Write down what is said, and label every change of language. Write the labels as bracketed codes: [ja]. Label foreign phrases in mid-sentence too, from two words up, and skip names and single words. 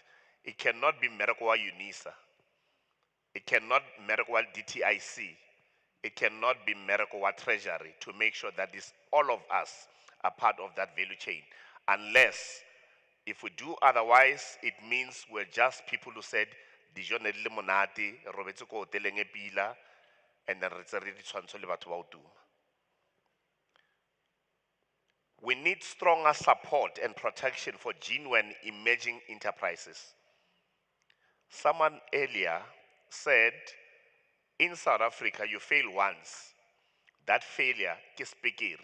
[en] It cannot be Merekwa UNISA. It cannot Merekwa DTIC. It cannot be Merekwa Treasury to make sure that this, all of us are part of that value chain. Unless, if we do otherwise, it means we're just people who said, [st] dijo ne di le monate, robetse ko hoteleng e pila, [en] and then [st] re ntse re ditshwantsho le batho ba ho tuma. [en] We need stronger support and protection for genuine emerging enterprises. Someone earlier said, in South Africa, you fail once. That failure is bigger.